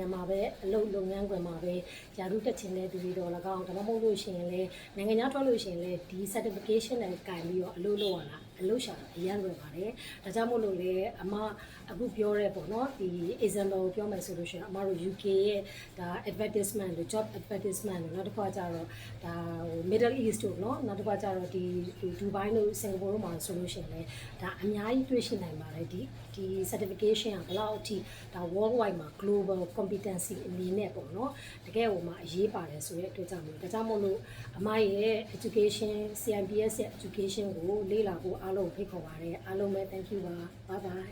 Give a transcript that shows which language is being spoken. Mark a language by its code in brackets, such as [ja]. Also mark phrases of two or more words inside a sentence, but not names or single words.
[my] မှာပဲအလုပ်လုပ်ငန်းခွင်မှာပဲယာရုတက်ခြင်းတဲ့သူတွေတော့၎င်းဒါမှမဟုတ်လို့ရှိရင်လည်းနိုင်ငံခြားထွက်လို့ရှိရင်လည်းဒီ certification နဲ့ကင်ပြီးတော့ အလုပ်လုပ်ရတာအလုပ်ရှာတာအရင်လွယ်ပါတယ်ဒါကြောင့်မို့လို့လေအမအခုပြောရဲပေါ့နော်ဒီ example ကိုပြောမယ် ဆိုလို့ရှိရင်အမတို့ UK ရဲ့ဒါ advertisement တို့ [en] job advertisement [my] တို့နောက်တစ်ခါကျတော့ဒါဟို Middle East တို့เนาะနောက်တစ်ခါကျတော့ဒီ Dubai တို့ Singapore တို့မှာဆိုလို့ရှိရင်လည်းဒါအများကြီးတွေ့ရှိနိုင်ပါတယ်ဒီ certification ကဘယ်လောက်အထိဒါ worldwide မှာ [en] global competency [my] အနေနဲ့ပေါ့เนาะတကယ်ဟိုမှာအရေးပါတယ်ဆိုတဲ့အတွက်ကြောင့်မို့ဒါကြောင့်မို့လို့အမရဲ့ education CIPS ရဲ့ education ကိုလေ့လာဖို့အားလုံးဖိတ်ခေါ်ပါတယ်အားလုံးပဲ [en] thank you [my] ပါ [en] bye bye